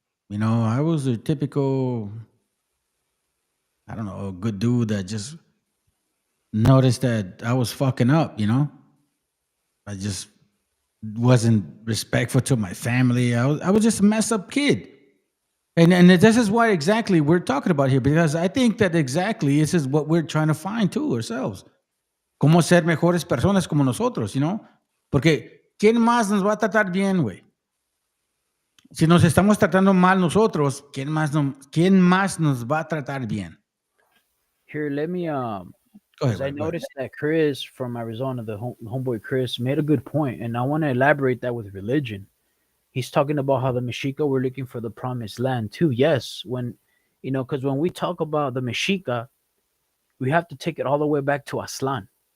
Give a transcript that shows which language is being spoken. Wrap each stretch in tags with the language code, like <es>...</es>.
<en>I was a typical, I don't know, good dude that just noticed that I was fucking up, I just wasn't respectful to my family. I was just a messed up kid. And this is what exactly we're talking about here, because I think that exactly this is what we're trying to find too ourselves.</en> <es>Cómo ser mejores personas como nosotros, Porque ¿quién más nos va a tratar bien, güey? Si nos estamos tratando mal nosotros, ¿quién más nos va a tratar bien?</es> <en>Here, let me Go because I ahead, go ahead. noticed that Chris from Arizona, the homeboy Chris, made a good point, and I want to elaborate that with religion. He's talking about how the Mexica were looking for the promised land too. Yes, because when we talk about the Mexica, we have to take it all the way back to Aslan.</en>